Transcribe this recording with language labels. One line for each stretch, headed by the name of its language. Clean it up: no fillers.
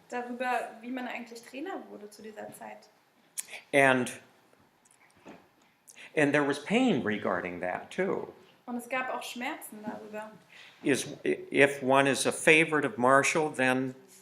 German: darüber, wie man eigentlich Trainer wurde zu dieser Zeit.
English: And there was pain regarding that too.
German: Und es gab auch Schmerzen darüber.
English: If one is a favorite of Marshall, then